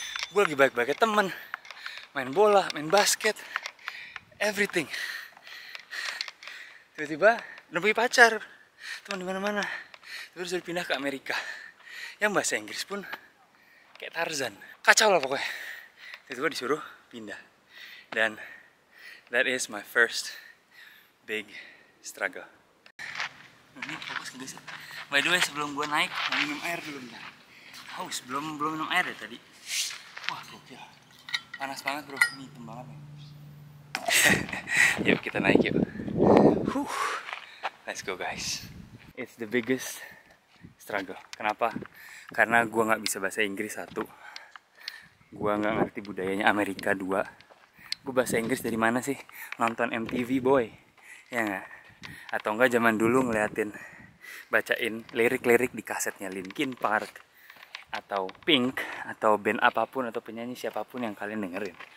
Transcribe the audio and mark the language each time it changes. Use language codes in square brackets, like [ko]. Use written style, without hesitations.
[id] Gue lagi baik-baiknya temen, main bola, main basket, everything. Tiba-tiba udah punya pacar, teman di mana-mana. Terus udah pindah ke Amerika, yang bahasa Inggris pun kayak Tarzan. Kacau lah pokoknya. Tiba-tiba disuruh pindah. [en] Dan that is my first big struggle. [id] Ini fokus ke sih. [en] By the way, [id] sebelum gue naik, mau minum air dulu bentar. Haus, belum minum air ya tadi. Wah, gokil. Panas banget bro, ini hitam banget nih. Yuk kita naik yuk. [en] Let's go guys. It's the biggest struggle. [id] Kenapa? Karena gue nggak bisa bahasa Inggris 1, gue nggak ngerti budayanya Amerika 2. Gue bahasa Inggris dari mana sih? Nonton MTV boy, ya nggak? Atau enggak zaman dulu ngeliatin, bacain lirik-lirik di kasetnya Linkin Park atau Pink atau band apapun atau penyanyi siapapun yang kalian dengerin.